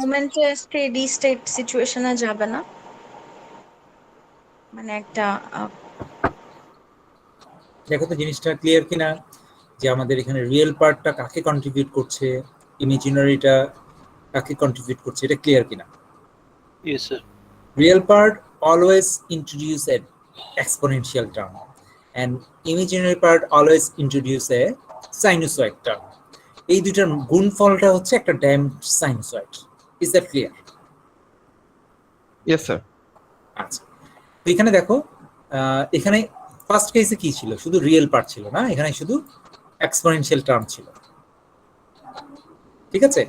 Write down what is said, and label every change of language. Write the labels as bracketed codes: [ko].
[bn] মোমেন্টে steady state সিচুয়েশনে যাবে না? মানে একটা দেখো তো জিনিসটা ক্লিয়ার কিনা, যে আমাদের এখানে রিয়েল পার্টটা কাকে কন্ট্রিবিউট করছে, ইমাজিনারিটা কাকে কন্ট্রিবিউট করছে, এটা ক্লিয়ার কিনা? [en] Yes sir. Real part always introduce an exponential term and imaginary part always introduce a sinusoid term. [bn] এই দুইটার গুণফলটা হচ্ছে একটা damped sinusoid. [en] Is that clear? Yes sir. [bn] আচ্ছা, তো এখানে দেখো, এখানে ফার্স্ট কেসে কি ছিল? শুধু রিয়েল পার্ট ছিল না, এখানে শুধু এক্সপোনেনশিয়াল টার্ম ছিল, ঠিক আছে?